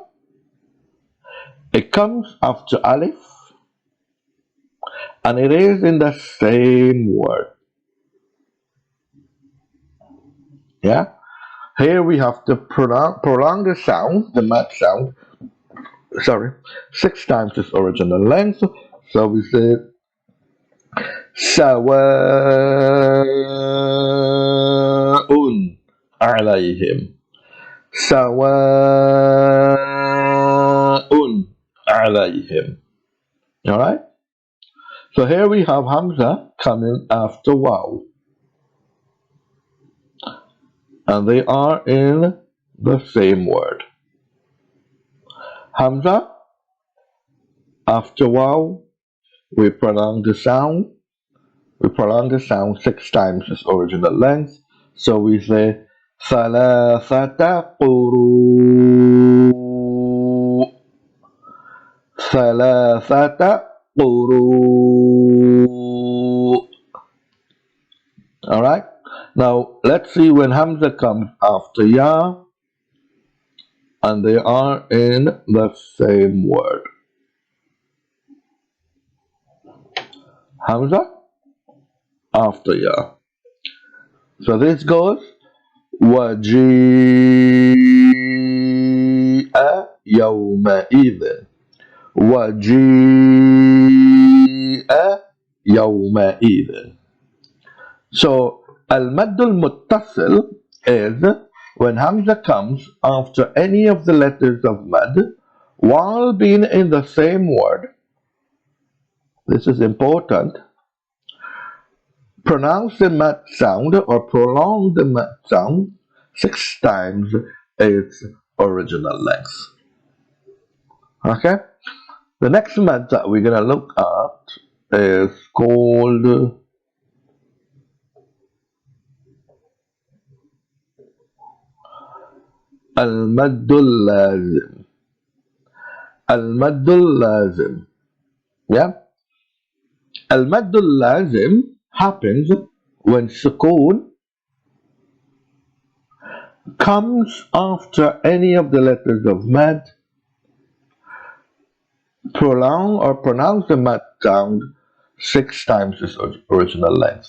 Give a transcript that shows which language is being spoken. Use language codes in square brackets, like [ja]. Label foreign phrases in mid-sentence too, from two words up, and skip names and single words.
[en] It comes after alif, and it is in the same word. Yeah? Here we have to prolong the sound, the mad sound, 6 times its original length. So we say [ar] سواء عليهم. سواء عليهم. [en] Alright? So here we have hamza coming after waw. And they are in the same word. Hamza, after waw, we prolong the sound. We prolong the sound 6 times its original length. So we say [ar] ثلاثة قروء. ثلاثة قروء. [en] Alright? Now let's see when hamza comes after ya, and they are in the same word. Hamza after ya. So this goes [ar] وجيء يومئذ. وجيء يومئذ. [en] So [ar] المد المتصل [en] is when hamza comes after any of the letters of mad while being in the same word. This is important. Pronounce the mad sound or prolong the mad sound 6 times its original length. Okay? The next mad that we're gonna look at is called [ar] المد اللازم. المد اللازم. [en] Yeah? [ar] المد اللازم [en] happens when sukoon comes after any of the letters of mad prolong or pronounce the mad sound 6 times its original length.